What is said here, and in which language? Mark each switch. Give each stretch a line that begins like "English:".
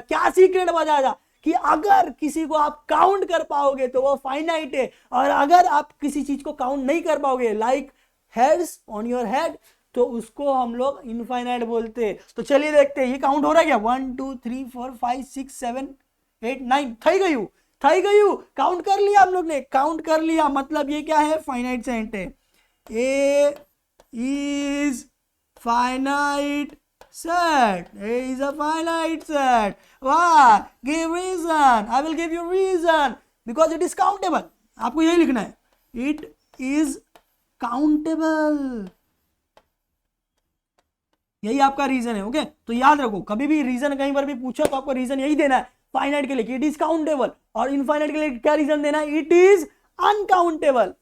Hindi: क्या सीक्रेट बताया था? कि अगर किसी को आप काउंट कर पाओगे तो वो फाइनाइट है, और अगर आप किसी चीज को काउंट नहीं कर पाओगे,
English: like hairs on your head,
Hindi: तो उसको हम लोग इनफाइनाइट बोलते हैं। तो चलिए देखते हैं ये काउंट हो रहा है क्या? 1 2 3 4 5 6 7 8 9 थई गई, काउंट कर लिया हम लोग ने, काउंट कर लिया, मतलब ये क्या है, फाइनाइट सेट है।
English: A is finite set, A is a finite set. Why? Give reason. I will give you reason. Because it is countable.
Hindi: आपको यही लिखना है,
English: it is countable.
Hindi: यही आपका रीजन है। ओके, तो याद रखो, कभी भी रीजन कहीं पर भी पूछो तो आपको रीजन यही देना है फाइनाइट के लिए,
English: it is countable,
Hindi: और इनफाइनाइट के लिए क्या रीजन देना है,
English: It is uncountable.